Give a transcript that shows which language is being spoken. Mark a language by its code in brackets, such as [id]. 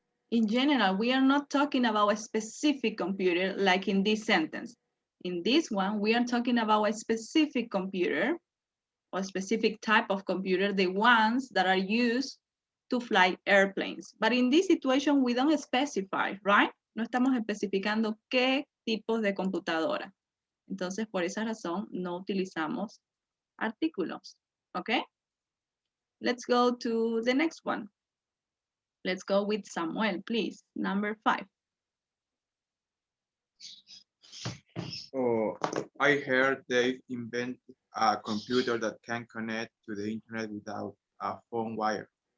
[en] In general, we are not talking about a specific computer like in this sentence. In this one, we are talking about a specific computer or specific type of computer, the ones that are used to fly airplanes. But in this situation, we don't specify, right? [es] No estamos especificando qué tipos de computadora. Entonces, por esa razón, no utilizamos artículos, ¿ok? [en] Let's go to the next one. Let's go with Samuel, please. Number 5. Oh, I heard they've invented a computer that can connect to the internet without a phone wire.